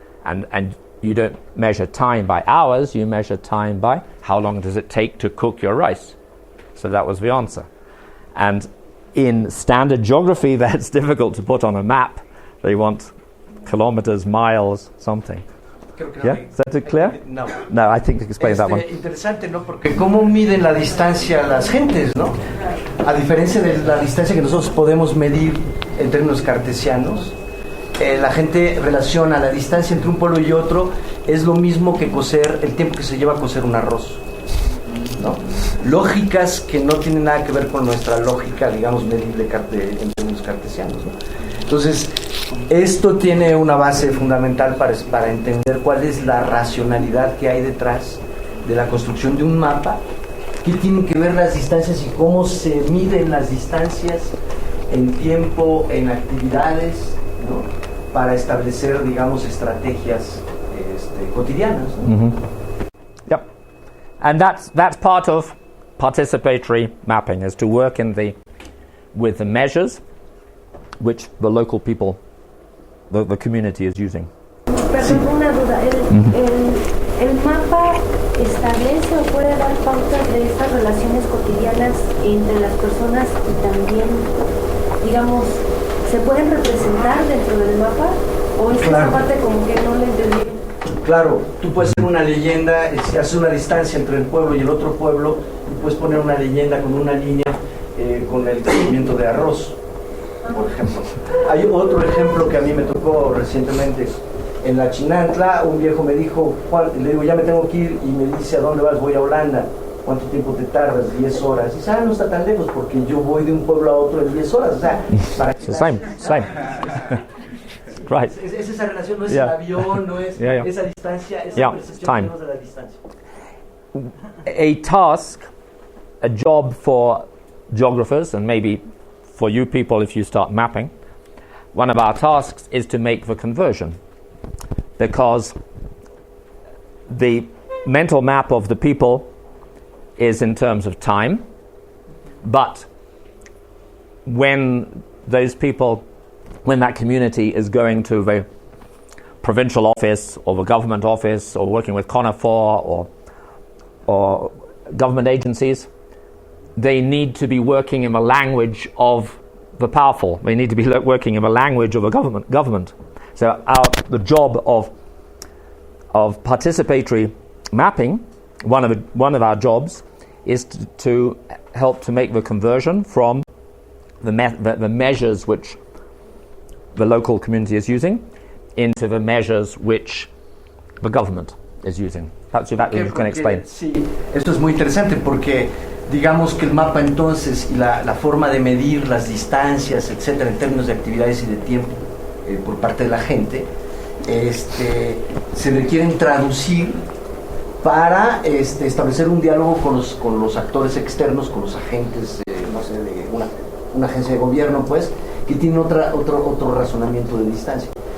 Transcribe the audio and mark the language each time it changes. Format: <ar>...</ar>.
<en>And you don't measure time by hours, you measure time by how long does it take to cook your rice. So that was the answer. And in standard geography, that's difficult to put on a map. They want kilometers, miles, something. Yeah? Is that clear? No. No, I think explain that one.</en> <es>Interesante, ¿no? Porque cómo miden la distancia las gentes, ¿no? A diferencia de la distancia que nosotros podemos medir en términos cartesianos, la gente relaciona la distancia entre un pueblo y otro es lo mismo que cocer, el tiempo que se lleva a cocer un arroz, ¿no? Lógicas que no tienen nada que ver con nuestra lógica, digamos, medible en términos cartesianos, ¿no? Entonces, esto tiene una base fundamental para entender cuál es la racionalidad que hay detrás de la construcción de un mapa, qué tienen que ver las distancias y cómo se miden las distancias en tiempo, en actividades, ¿no? Para establecer, digamos, estrategias cotidianas, ¿no?</es> <en>Mm-hmm. Yep. And that's part of participatory mapping, is to work with the measures which the local people, the community is using.</en> <es>Perdón, una duda. ¿El mapa establece o puede dar pautas de estas relaciones cotidianas entre las personas y también, digamos, se pueden representar dentro del mapa? ¿O es esa parte como que no le entendí? Claro, tú puedes hacer una leyenda, si haces una distancia entre el pueblo y el otro pueblo, tú puedes poner una leyenda con una línea con el crecimiento de arroz, por ejemplo. Hay otro ejemplo que a mí me tocó recientemente. En la Chinantla, un viejo me dijo, Juan, le digo, ya me tengo que ir, y me dice, ¿a dónde vas? Voy a Holanda. ¿Cuánto tiempo te tardas? 10 horas. Y dice, no está tan lejos, porque yo voy de un pueblo a otro en 10 horas. O sea, para que</es> <en>same. Right.</en> <es>Es esa relación, no es el avión, no es esa distancia, esa percepción que tenemos de la distancia.</es> <en>A task, a job for geographers, and maybe for you people if you start mapping, one of our tasks is to make the conversion, because the mental map of the people is in terms of time, but when that community is going to the provincial office or the government office or working with CONAFOR or government agencies, they need to be working in the language of the powerful. They need to be working in the language of the government. So the job of participatory mapping, one of our jobs, is to help to make the conversion from the measures which the local community is using into the measures which the government is using. Perhaps you can explain.</en> <es>Sí, esto es muy interesante porque digamos que el mapa entonces y la forma de medir las distancias, etcétera, en términos de actividades y de tiempo por parte de la gente, se requieren traducir para establecer un diálogo con los actores externos, con los agentes, no sé, de una agencia de gobierno, pues, que tiene otro razonamiento de distancia.</es>